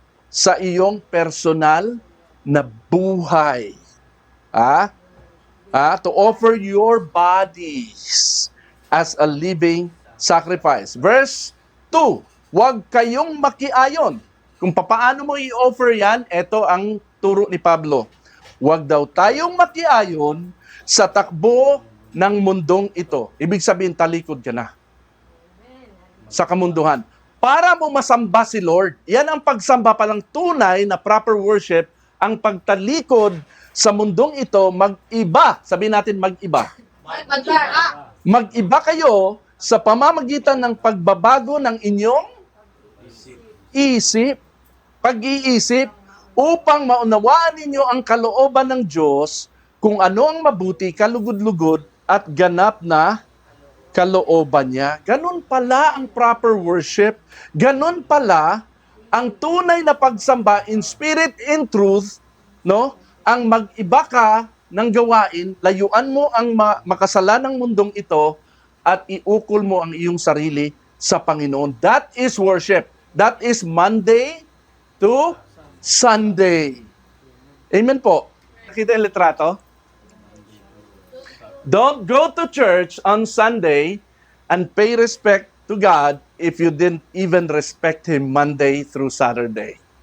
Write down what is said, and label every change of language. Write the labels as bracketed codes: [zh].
[tl] Sa iyong personal na buhay. [en] To offer your bodies as a living sacrifice. [tl] Verse 2, huwag kayong makiayon. Kung papaano mo i-offer yan, ito ang turo ni Pablo. Huwag daw tayong makiayon sa takbo ng mundong ito. Ibig sabihin, talikod ka na sa kamunduhan. Para mo masamba si Lord. Yan ang pagsamba palang tunay na proper worship, ang pagtalikod sa mundong ito, mag-iba. Sabihin natin mag-iba. Mag-iba kayo sa pamamagitan ng pagbabago ng inyong isip, pag-iisip, upang maunawaan ninyo ang kalooban ng Diyos, kung ano ang mabuti, kalugod-lugod, at ganap na kalooban niya. Ganun pala ang proper worship. Ganun pala ang tunay na pagsamba [en] in spirit, in truth, [tl] no? Ang mag-iba ka ng gawain, layuan mo ang makasalanang mundong ito at iukol mo ang iyong sarili sa Panginoon. [en] That is worship. That is Monday to Sunday. [tl] Amen po. Nakita yung litrato? [en] Don't go to church on Sunday and pay respect to God if you didn't even respect Him Monday through Saturday.